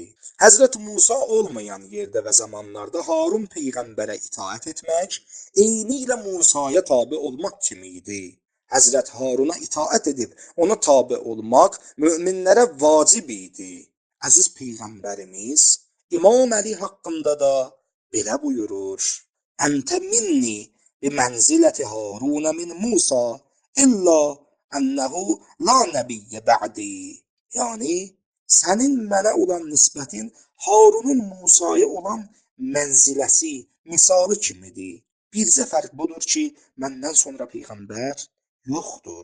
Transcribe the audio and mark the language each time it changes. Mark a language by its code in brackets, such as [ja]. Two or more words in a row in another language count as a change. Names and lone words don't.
[az] Həzrəti Musa olmayan yerdə və zamanlarda Harun peyğəmbərə itaət etmək, eynilə Musaya tabe olmaq kimi idi. Həzrət Haruna itaət edib ona tabe olmaq möminlərə vacib idi. Əziz peyğəmbərimiz İmam Əli haqqında da belə buyurur: [ar] أنت مني بمنزلة هارون من موسى إلا أنه لا نبي بعدي. [az] Yəni, sənin mənə olan nisbətin Harunun Musaya olan mənziləsi, misalı kimidir. Bircə fərq budur ki, məndən sonra peyğəmbər yoxdur.